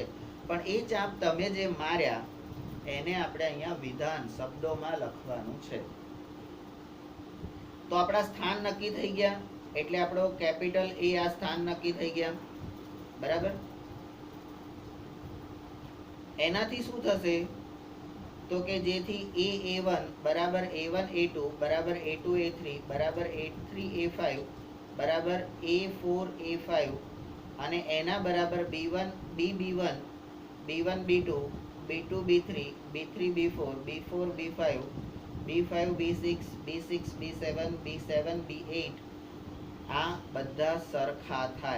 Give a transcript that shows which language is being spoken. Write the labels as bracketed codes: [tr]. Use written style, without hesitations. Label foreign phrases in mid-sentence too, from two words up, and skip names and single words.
[gu] પણ એ ચાપ તમે જે માર્યા એને આપણે અહીંયા વિધાન શબ્દોમાં લખવાનું છે. તો આપણા સ્થાન નક્કી થઈ ગયા, એટલે આપણો કેપિટલ A આ સ્થાન નક્કી થઈ ગયા. બરાબર? એનાથી શું થશે? તો કે જેથી A1 બરાબર A1 A2 બરાબર A2 A3 બરાબર A3 A5 બરાબર A4 A5, અને એના બરાબર B1 B1 B1 B2 B2 B3 B3 B4 B4 B5 B5 B6 B6 B7 B7 B8 આ બધા સરખા થાય.